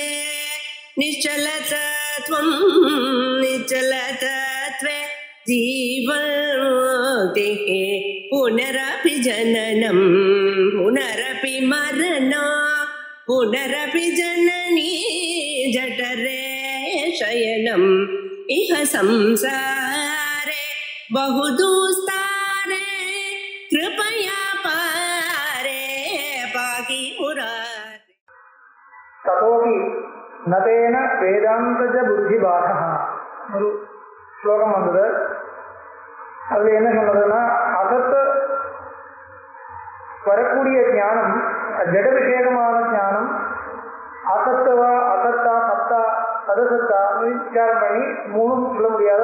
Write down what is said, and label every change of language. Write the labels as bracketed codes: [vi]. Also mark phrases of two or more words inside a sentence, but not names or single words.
[sa] निश्चलतत्वं निश्चलतत्वे जीवन्मुक्तिः पुनरपि जननं पुनरपि मरणं पुनरपि जननी जठरे शयनम् इह संसारे बहुदुस्तारे कृपया पारे पाहि मुरारे ततोपि नतेन वेदांतज बुद्धिबाधः [ta] ஒரு ஸ்லோகம் வந்தது. அதுல என்ன சொன்னதுன்னா, அசத்து வரக்கூடிய ஞானம், ஜட விஷேகமான ஞானம், அசத்துவா அசத்தா சத்தா சதசத்தா விசாரம் பண்ணி மூணும் சொல்ல முடியாது.